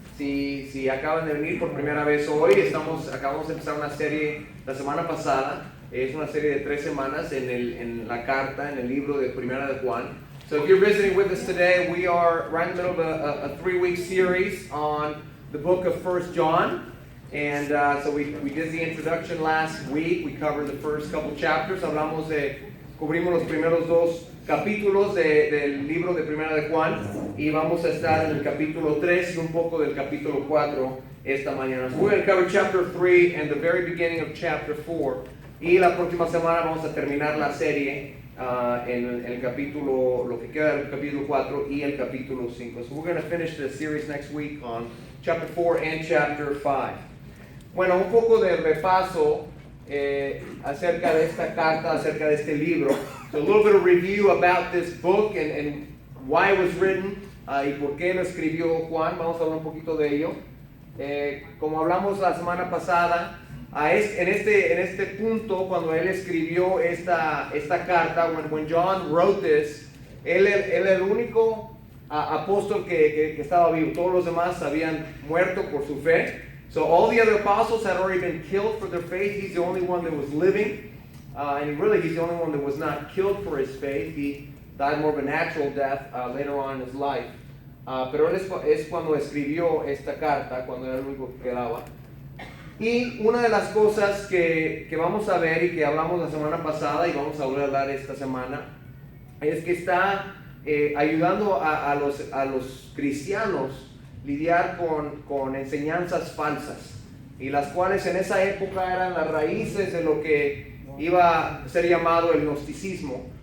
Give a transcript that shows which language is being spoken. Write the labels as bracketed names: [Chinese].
[Spanish] Si acaban de venir por primera vez hoy, acabamos de empezar una serie la semana pasada. Es una serie de 3 semanas en la carta, en el libro de Primera de Juan. [English] So if you're visiting with us today, we are right in the middle of a 3-week series on the book of 1 John. And so we did the introduction last week. We covered the first couple chapters. [Spanish] Cubrimos los primeros 2 capítulos del libro de Primera de Juan, y vamos a estar en el capítulo 3 y un poco del capítulo 4 esta mañana. [English] So we're going to cover chapter 3 and the very beginning of chapter 4, [Spanish] y la próxima semana vamos a terminar la serie en el capítulo, lo que queda del capítulo 4 y el capítulo 5. [English] So we're going to finish the series next week on chapter 4 and chapter 5. [Spanish] Bueno, un poco de repaso acerca de esta carta, acerca de este libro. [English] So a little bit of review about this book and why it was written, [Spanish] y por qué lo escribió Juan. Vamos a hablar un poquito de ello. Como hablamos la semana pasada, en este punto, cuando él escribió esta carta, [English] when John wrote this, [Spanish] él era el único apóstol que estaba vivo. Todos los demás habían muerto por su fe. [English] So all the other apostles had already been killed for their faith. He's the only one that was living. And really, he's the only one that was not killed for his faith. He died more of a natural death later on in his life. [Spanish] Pero él es cuando escribió esta carta, cuando era el único que quedaba. Y una de las cosas que vamos a ver y que hablamos la semana pasada y vamos a volver a hablar esta semana, es que está ayudando a los cristianos lidiar con enseñanzas falsas, y las cuales en esa época eran las raíces de lo que iba a ser llamado el gnosticismo.